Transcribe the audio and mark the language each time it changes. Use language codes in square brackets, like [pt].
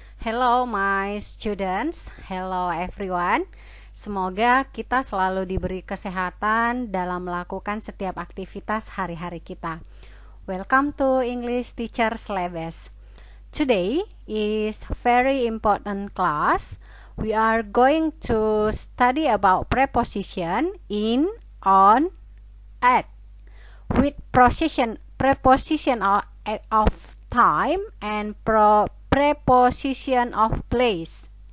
[en] Hello my students, hello everyone. [id] Semoga kita selalu diberi kesehatan dalam melakukan setiap aktivitas hari-hari kita. [en] Welcome to English Teacher's Labs. Today is very important class. We are going to study about preposition in, on, at. With preposition of time and preposition of place.